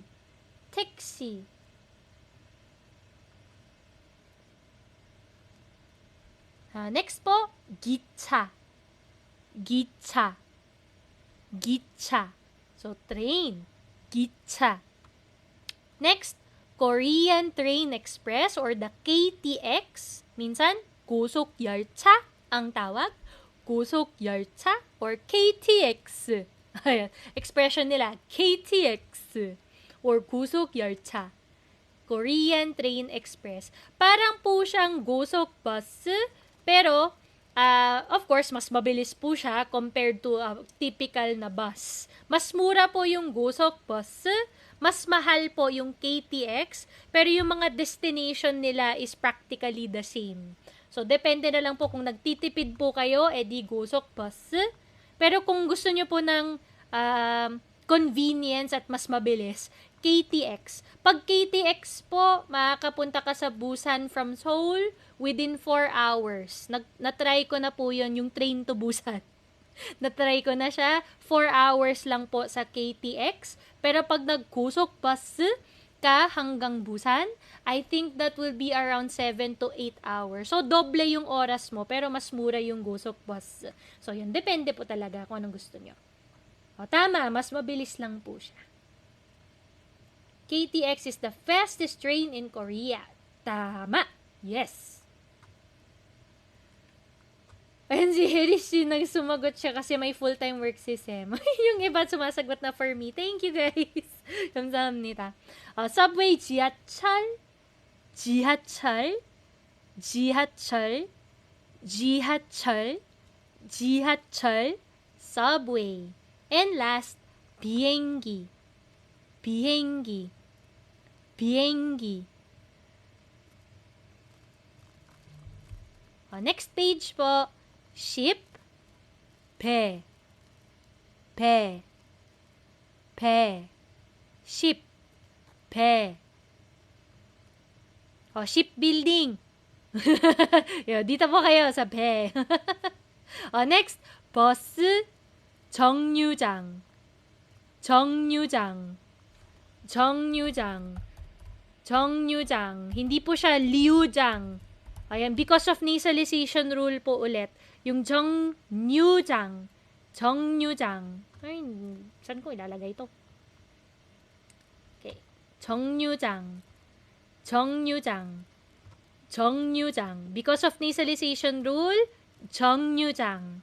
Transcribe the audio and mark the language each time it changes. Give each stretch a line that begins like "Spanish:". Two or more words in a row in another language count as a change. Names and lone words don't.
Filipino: Taxi. Next po,
Korean: gicha. Gicha. Gicha.
Filipino: So,
Korean: train. Gicha.
English: Next, Korean Train Express or the KTX.
Filipino: Minsan,
Korean: 고속 열차
Filipino: ang tawag.
Korean: 고속 열차 or KTX.
Filipino: Ayan, expression nila, KTX or
Korean: 고속 열차.
Filipino: Korean Train Express. Parang po siyang gosok bus, pero
English: of course,
Filipino: mas mabilis po siya
English: compared to a typical
Filipino: na bus. Mas mura po yung gosok bus, mas mahal po yung KTX, pero yung mga destination nila
English: is practically the same.
Filipino: So, depende na lang po kung nagtitipid po kayo, edi gosok bus. Pero kung gusto nyo po ng convenience at mas mabilis, KTX. Pag KTX po, makakapunta ka sa Busan
English: from Seoul within 4 hours.
Filipino: Na-try ko na po yun, yung
English: train to Busan.
Filipino: Na-try ko na siya. 4 hours lang po sa KTX. Pero pag nag-kusok bus ka hanggang Busan,
English: I think that will be around 7 to 8 hours.
Filipino: So, doble yung oras mo, pero mas mura yung gusok bus. So, yun. Depende po talaga kung anong gusto nyo. O, tama. Mas mabilis lang po siya.
English: KTX is the fastest train in Korea.
Filipino: Tama. Yes. Ayun si Herishi, nagsumagot siya kasi may
English: full-time work
Filipino: si Sem. Yung iba sumasagot na
English: for me. Thank you guys.
Korean: 감사합니다. Subway, 지하철, 지하철, 지하철, 지하철, 지하철, subway.
English: And last,
Korean: 비행기, 비행기, 비행기.
English: Next page po, ship,
Korean: 배, 배, 배, ship, 배.
English: Shipbuilding.
Filipino: Dito po kayo sa 배.
Korean: Next, 버스, 정류장, 정류장, 정류장, 정류장.
Filipino: Hindi po siya liu장. Ayan,
English: because of nasalization rule
Filipino: po ulit, yung
English: 정류장, 정류장.
Filipino: Ay, saan ko ilalagay ito? Okay.
Korean: 정류장, 정류장, 정류장.
English: Because of nasalization rule,
Korean: 정류장.